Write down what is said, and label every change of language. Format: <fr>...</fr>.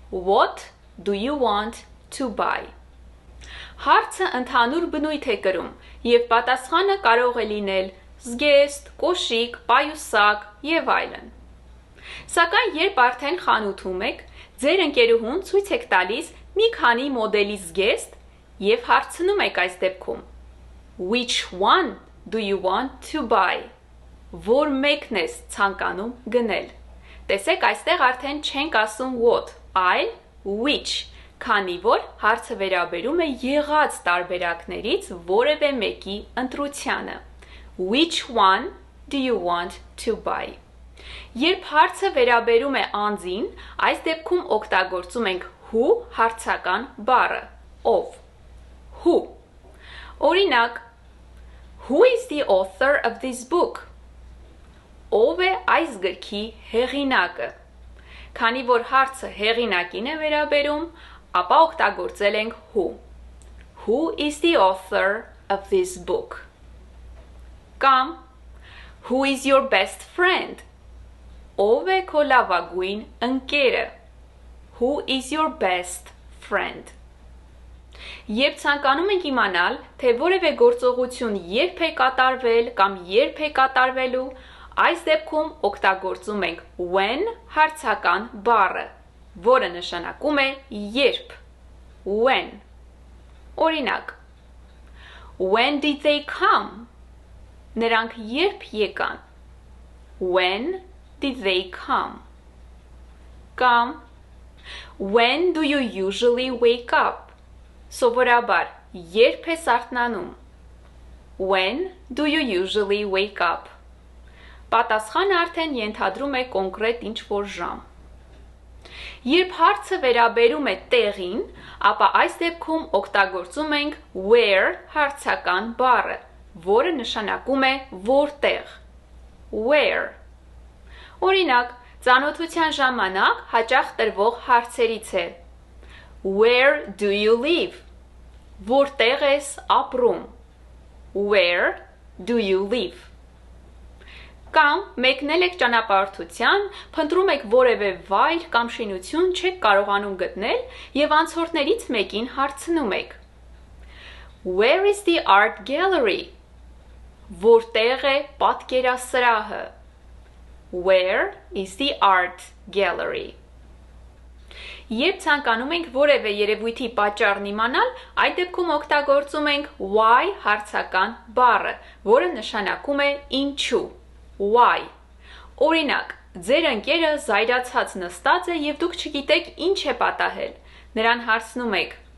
<en>What do you want to buy?</en> <hy>Հարցը ընդհանուր բնույթ է կրում և պատասխանը կարող է լինել զգեստ, կոշիկ, պայուսակ և այլն։ Սակայն երբ արդեն խանութում եք, ձեր ընկերուհուն ցույց եք տալիս մի քանի մոդելի զգեստ և հարցնում եք այս դեպքում.</hy> <en>Which one do you want to buy?</en> <hy>Որ մեկն ես ցանկանում գնել։ Տեսեք, այստեղ արդեն չենք ասում what, այլ which, քանի որ հարցը վերաբերում է եղած տարբերակներից որևէ մեկի ընտրությանը։</hy> <en>Which one do you want to buy?</en> <hy>Երբ հարցը վերաբերում է անձին, այս դեպքում օգտագործում ենք who հարցական բառը, ով, who։ Օրինակ,</hy> <en>who is the author of this book?</en> <hy>Ով է այս գրքի հեղինակը։ Քանի որ հարցը հեղինակին է վերաբերում, ապա օգտագործել ենք who։</hy> <en>Who is the author of this book? Կամ Who is your best friend?</en> <hy>Ով է քո լավագույն ընկերը։</hy> <en>Who is your best friend?</en> <hy>Երբ ցանկանում ենք իմանալ, թե որևէ գործողություն երբ է կատարվել կամ երբ է կատարվելու, այս դեպքում օգտագործում ենք when հարցական բառը, որը նշանակում է երբ, when։ Օրինակ,</hy> <en>when did they come?</en> <hy>Նրանք երբ եկան?</hy> <en>When did they come? Կամ when do you usually wake up?</en> <hy>Սովորաբար, երբ ես արթնանում?</hy> <en>When do you usually wake up?</en> <hy>Պատասխանը արդեն ենթադրում է կոնկրետ ինչ-որ ժամ։ Երբ հարցը վերաբերում է տեղին, ապա այս դեպքում օգտագործում ենք where հարցական բառը, որը նշանակում է որտեղ։ Where։ Օրինակ, ծանոթության ժամանակ հաճախ տրվող հարցերից է.</hy> <en>Where do you live?</en> <hy>Որտեղ ես ապրում?</hy> <en>Where do you live?</en> <hy>Կամ մեկնել եք ճանապարհորդության, փնտրում եք որևէ վայր կամ շինություն չեք կարողանում գտնել և անցորդներից մեկին հարցնում եք.</hy> <en>Where is the art gallery?</en> <hy>Որտեղ է պատկերասրահը?</hy> <en>Where is the art gallery?</en> <hy>Երբ ցանկանում ենք որևէ երևույթի պատճառն իմանալ, այդ դեպքում օգտագործում ենք why հարցական բառը, որը նշանակում է ինչու։ Why։ Օրինակ, ձեր ընկերը զայրացած նստած է և դուք չգիտեք ինչ է պատահել։ Նրան հարցնում եք.</hy>